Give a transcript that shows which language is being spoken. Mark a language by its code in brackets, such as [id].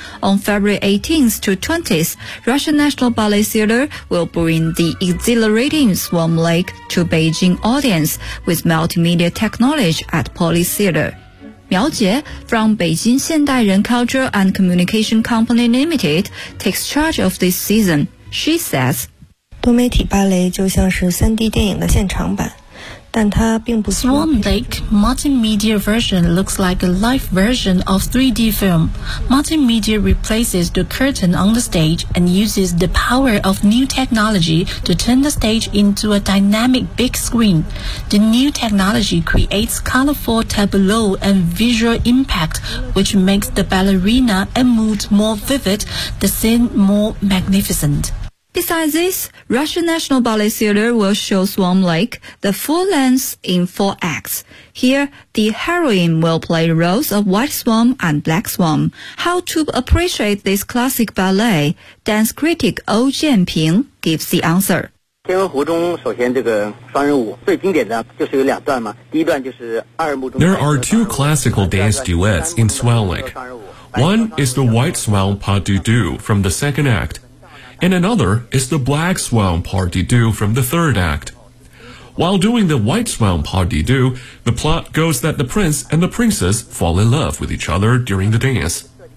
[en] On February 18th to 20th, Russian National Ballet Theatre will bring the exhilarating Swan Lake to Beijing audience with multimedia technology at Poly Theatre. 苗杰 from Beijing 现代人 Culture and Communication Company Limited takes charge of this season. She says, [zh] 多媒体芭蕾就像是 3D 电影的现场版，但它并不 [en] Swan Lake Multimedia version looks like a live version of 3D film. Multimedia replaces the curtain on the stage and uses the power of new technology to turn the stage into a dynamic big screen. The new technology creates colorful tableau and visual impact, which makes the ballerina and mood more vivid, the scene more magnificent. Besides this, Russian National Ballet Theatre will show Swan Lake the full length in four acts. Here, the heroine will play the roles of White Swan and Black Swan. How to appreciate this classic ballet? Dance critic Ou Jianping gives the answer. [zh] 天鹅湖中首先这个双人舞最经典的就是有两段嘛，第一段就是二幕中。 [en] There are two classical dance duets in Swan Lake. One is the White Swan Pas de Deux from the second act. And another is the Black Swan Pas de Deux from the third act. While doing the White Swan Pas de Deux, the plot goes that the prince and the princess fall in love with each other during the dance.